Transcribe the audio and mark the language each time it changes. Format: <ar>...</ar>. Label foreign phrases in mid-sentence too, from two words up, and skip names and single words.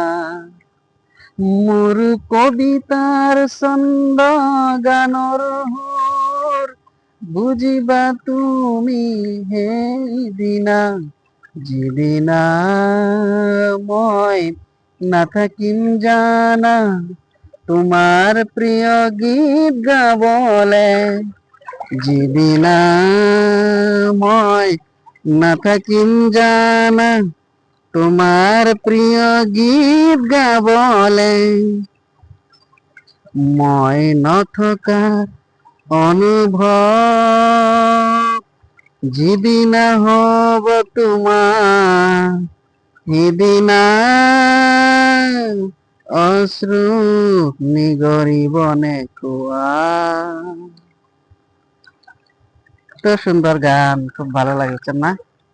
<as>মোৰ কবিতাৰ ছন্দ গানৰ সুৰ বুজিবা তুমি সেইদিনা, যিদিনা মই নাথাকিম জানা তোমাৰ প্ৰিয় গীত গাবলে, যিদিনা মই নাথাকিম জানা তোমার প্রিয় গীত গাবলে, মই নথকাৰ অনুভৱ যিদিনা হব তোমাৰ, সিদিনা অশ্ৰু নিগৰিবনে কোৱা।</as> <bn>তো সুন্দর গান, খুব ভালো লাগছে না?</bn>